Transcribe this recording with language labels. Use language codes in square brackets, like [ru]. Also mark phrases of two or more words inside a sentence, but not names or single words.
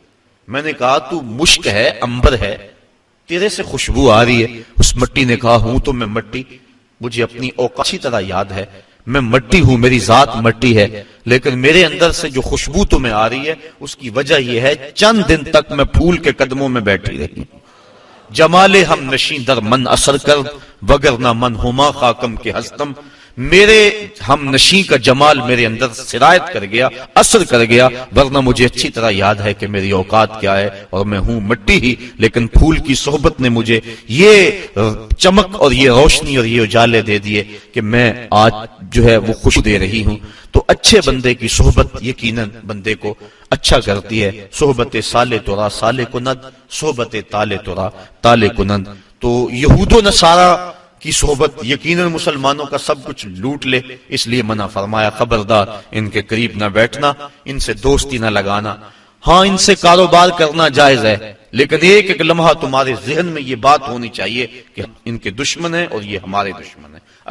[ur] میں نے کہا تو مشک ہے، عنبر ہے، تیرے سے خوشبو آ رہی ہے. اس مٹی نے کہا ہوں تو میں مٹی، مجھے اپنی اوقات اچھی طرح یاد ہے، میں مٹی ہوں، میری ذات مٹی ہے، لیکن میرے اندر سے جو خوشبو تمہیں آ رہی ہے اس کی وجہ یہ ہے چند دن تک میں پھول کے قدموں میں بیٹھی رہی. [fa] جمال ہم نشین در من اثر کر وگرنہ من ہما خاکم کے ہستم. [ur] میرے ہم نشین کا جمال میرے اندر سرایت کر گیا، اثر کر گیا، ورنہ مجھے اچھی طرح یاد ہے کہ میری اوقات کیا ہے اور میں ہوں مٹی ہی. لیکن پھول کی صحبت نے مجھے یہ چمک اور یہ روشنی اور یہ اجالے دے دیے کہ میں آج جو ہے وہ خوش دے رہی ہوں. تو اچھے بندے کی صحبت یقیناً بندے کو اچھا کرتی ہے. [fa] صحبت سالے تورا سالے کند، صحبت تالے تورا تالے کنند. [ur] تو یہود و نصارہ کی صحبت یقیناً مسلمانوں کا سب کچھ لوٹ لے، اس لیے منع فرمایا خبردار ان کے قریب نہ بیٹھنا، ان سے دوستی نہ لگانا. ہاں ان سے کاروبار کرنا جائز ہے، لیکن ایک لمحہ تمہارے ذہن میں یہ بات ہونی چاہیے کہ ان کے دشمن ہیں اور یہ ہمارے دشمن ہیں.